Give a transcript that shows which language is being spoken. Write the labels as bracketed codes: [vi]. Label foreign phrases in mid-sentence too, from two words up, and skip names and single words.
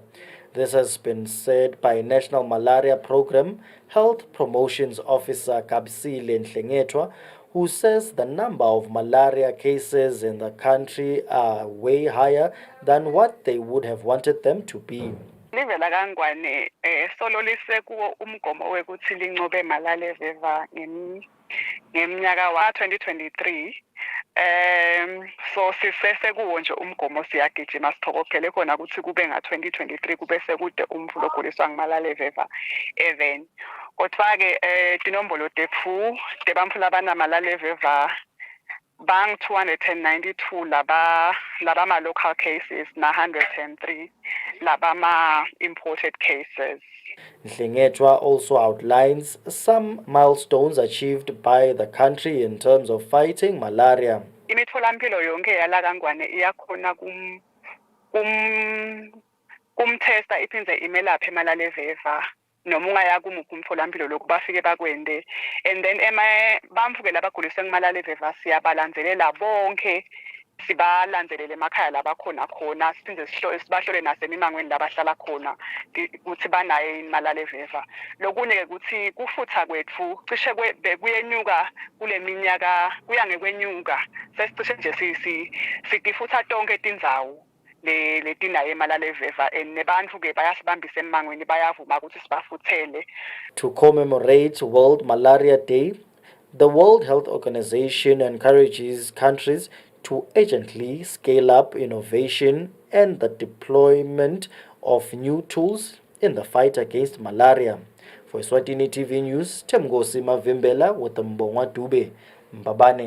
[en] This has been said by National Malaria Program Health Promotions Officer Kapsile Nhlengetwa, who says the number of malaria cases in the country are way higher than what they would have wanted them to be. [ss] Live la kangwane solo lisekuwo umgomo wekuthi lincobe malaria veva ngemnyaka wa 2023 so sisese kuwo nje umgomo siyagijima sithokophele khona ukuthi kube nga 2023 kube sekude umvulo oguliswa ngimalaria veva even kodwa ke tinombolo tefu tebamfula bana malaria veva bang 292 laba ma [en] local cases [ss] na 103 laba ma [en] imported cases. Nhlengetwa also outlines some milestones achieved by the country in terms of fighting malaria. [ss] Imitholampilo yonke yala kangwane iyakhona kumtesta iphindze imelaphe malaria veva noma ungaya kumuphi umtholampilo lokhu bafike bakwende, [en] and then [ss] bamfuke labaguliswe ngimalaria veva siyabalandelela bonke, sibalandelele emakhaya labakhona khona, siphinde sibahlole nasemimangweni labahlala khona ukuthi banayo imalaria veva. Lokunye ke ukuthi kufutha kwethu cishe kuyenyuka kule minyaka, kuya ngekwenyuka sesicishe nje sitifutha tonke tindzawo letinayo imalaria veva, and nebantfu ke bayasibambisa emangweni bayavuma ukuthi sibafuthele. [en] To commemorate World Malaria Day, the World Health Organization encourages countries to urgently scale up innovation and the deployment of new tools in the fight against malaria. For Eswatini TV News, Temgosi Mavimbela with Mbonga Dube, Mbabane.